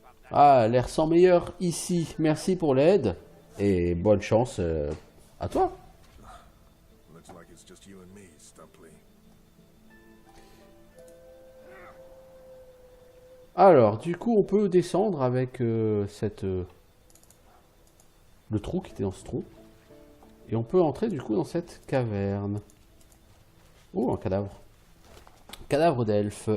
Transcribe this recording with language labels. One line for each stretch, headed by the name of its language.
French: Ah, l'air sent meilleur ici. Merci pour l'aide. Et bonne chance à toi.
English: Looks like it's just you and me, Stumpy.
French: Alors, du coup, on peut descendre avec le trou qui était dans ce trou. Et on peut entrer, du coup, dans cette caverne. Oh, un cadavre. Cadavre d'elfe.